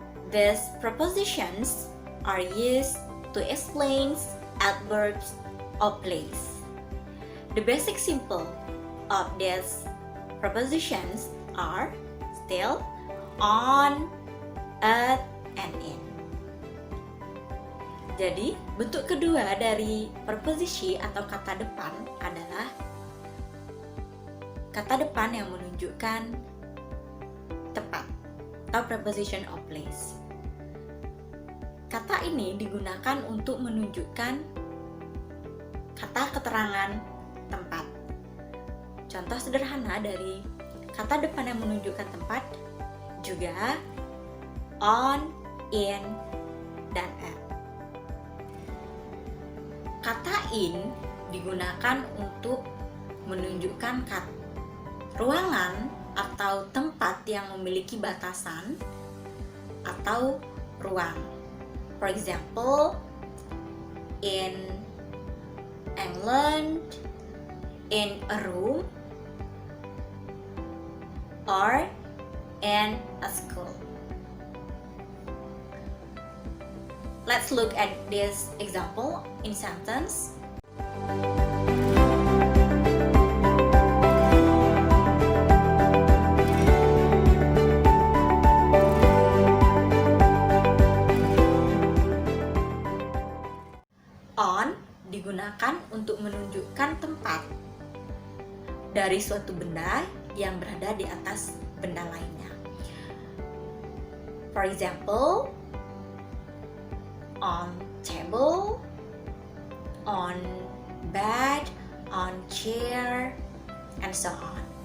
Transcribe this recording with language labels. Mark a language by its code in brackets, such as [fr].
[en] These prepositions are used to explain adverbs of place. The basic symbol of these prepositions are still, on, at, and in. [id] Jadi, bentuk kedua dari preposisi atau kata depan adalah kata depan yang menunjukkan tempat atau [en] preposition of place. [id] Kata ini digunakan untuk menunjukkan kata keterangan tempat. Contoh sederhana dari kata depan yang menunjukkan tempat juga on, in, dan at. Kata in digunakan untuk menunjukkan ruangan atau tempat yang memiliki batasan atau ruang. [en] For example, in England, in a room, or in a school. Let's look at this example in sentence. [id] digunakan untuk menunjukkan tempat dari suatu benda yang berada di atas benda lainnya. [en] For example, on table, on bed, on chair, and so on.